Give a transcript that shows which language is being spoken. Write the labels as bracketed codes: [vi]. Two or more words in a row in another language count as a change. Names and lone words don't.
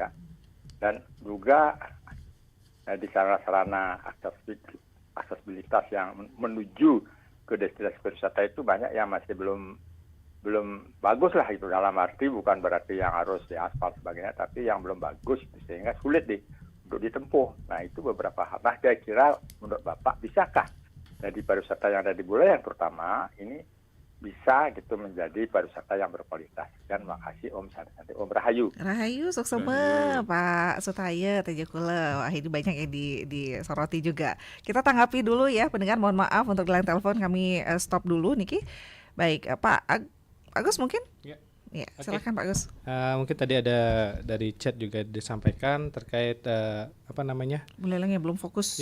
[id] Dan juga di sarana-sarana aksesibilitas yang menuju ke destinasi wisata itu banyak yang masih belum bagus lah itu, dalam arti bukan berarti yang harus diaspal sebagainya, tapi yang belum bagus sehingga sulit untuk ditempuh. Nah itu beberapa hal. Nah kira-kira menurut Bapak bisakah dari pariwisata yang ada di Buleleng terutama ini bisa gitu menjadi pariwisata yang berkualitas? Dan makasih [ban] Om Santi, Om Rahayu. Rahayu suksema [id] Pak Sutaya Tejukula. Wah ini banyak yang disoroti juga. Kita tanggapi dulu ya pendengar, mohon maaf untuk line telepon kami stop dulu Niki. Baik Pak Agus mungkin? Ya, silakan Pak Agus. Mungkin tadi ada dari chat juga disampaikan terkait Buleleng yang belum fokus.